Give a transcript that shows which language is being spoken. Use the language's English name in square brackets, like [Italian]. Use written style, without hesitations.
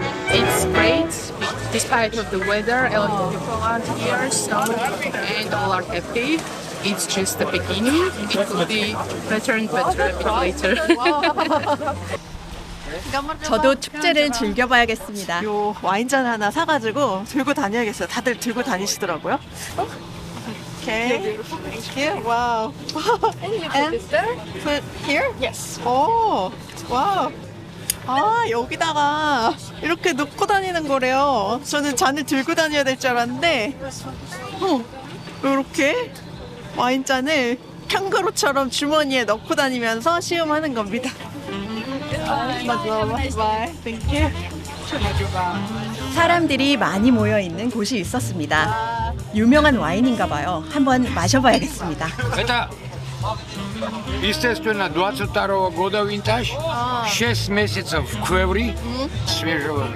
[English] It's great despite of the weather. A lot of people are here, so and all are happy. It's just the beginning. It will be better and better a bit later. [Korean] 저도 축제를 즐겨봐야겠습니다. 요 와인잔 하나 사가지고 들고 다녀야겠어요. 다들 들고 다니시더라고요. [English] Okay. Thank you. Wow. And put here? Yes. [Korean] 오, 와우. 아, 여기다가 이렇게 놓고 다니는 거래요. 저는 잔을 들고 다녀야 될 줄 알았는데, 이렇게 와인잔을 캥거루처럼 주머니에 넣고 다니면서 시음하는 겁니다. 사람들이 많이 모여 있는 곳이 있었습니다. 유명한 와인인가 봐요. 한번 마셔봐야겠습니다. [Russian] Это, естественно, 22 года винтаж, 6 месяцев в квеври свежего.